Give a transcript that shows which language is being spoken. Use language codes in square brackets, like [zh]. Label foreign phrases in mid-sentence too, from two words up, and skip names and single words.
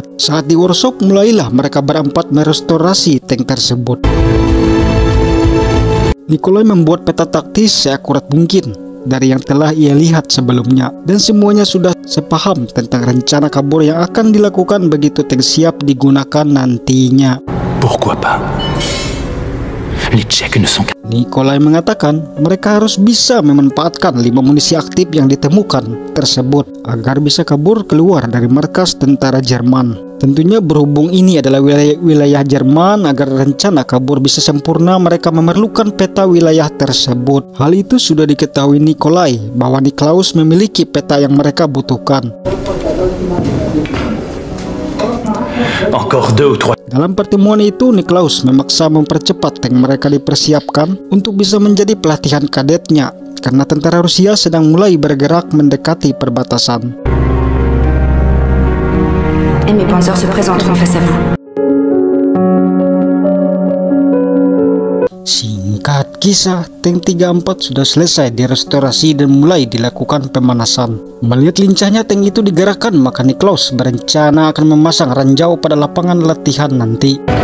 [id] Saat di workshop, mulailah mereka berempat merestorasi tank tersebut. Nikolai membuat peta taktis seakurat mungkin dari yang telah ia lihat sebelumnya, dan semuanya sudah sepaham tentang rencana kabur yang akan dilakukan begitu tank siap digunakan nantinya. [fr] Pourquoi pas? Les Tchèques ne sont... [id] Nikolai mengatakan mereka harus bisa memanfaatkan 5 munisi aktif yang ditemukan tersebut agar bisa kabur keluar dari markas tentara Jerman. Tentunya berhubung ini adalah wilayah Jerman, agar rencana kabur bisa sempurna mereka memerlukan peta wilayah tersebut. Hal itu sudah diketahui Nikolai bahwa Niklaus memiliki peta yang mereka butuhkan. Dalam pertemuan itu, Niklaus memaksa mempercepat tank mereka dipersiapkan untuk bisa menjadi pelatihan kadetnya, karena tentara Rusia sedang mulai bergerak mendekati perbatasan. [fr] Et mes Panzers se présenteront face à vous. [id] Singkat kisah, tank 34 sudah selesai direstorasi dan mulai dilakukan pemanasan. Melihat lincahnya tank itu digerakkan, maka Niklaus berencana akan memasang ranjau pada lapangan latihan nanti.